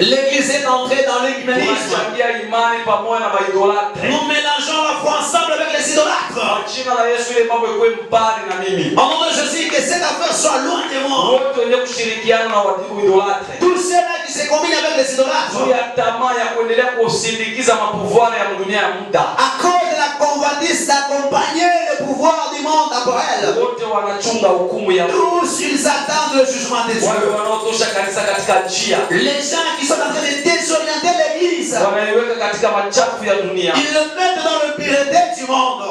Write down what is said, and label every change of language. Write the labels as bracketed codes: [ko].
[fr] l'église est entrée dans l'écuménisme. [sw] Tunachangia imani pamoja na maidolatre. [fr] Nous mélangeons la foi ensemble avec les idolâtres. [sw] Kwa jina la Yesu ile mambo ikuwe mbali na mimi. [fr] Au nom de Jésus, que cette affaire soit loin de moi. [sw] Wote wenye kushirikiana na idolatre. [fr] Tous ceux-là qui se combinent avec les idolâtres, [sw] Juu ya tamaa ya kuendelea kusindikiza mapouvoir ya dunia ya muda. [fr] à cause de la convoitise d'accompagner le pouvoir du monde temporel, [sw] Wote wanachunga hukumu ya Mungu. [fr] tous ils attendent le jugement de [sw] Wale [fr] Dieu. [sw] wanaotosha kanisa katika njia. [fr] Les gens qui sont en train de désorienter l'église, [sw] Wanaiweka katika machafu ya dunia. ils le mettent dans le pureté du monde.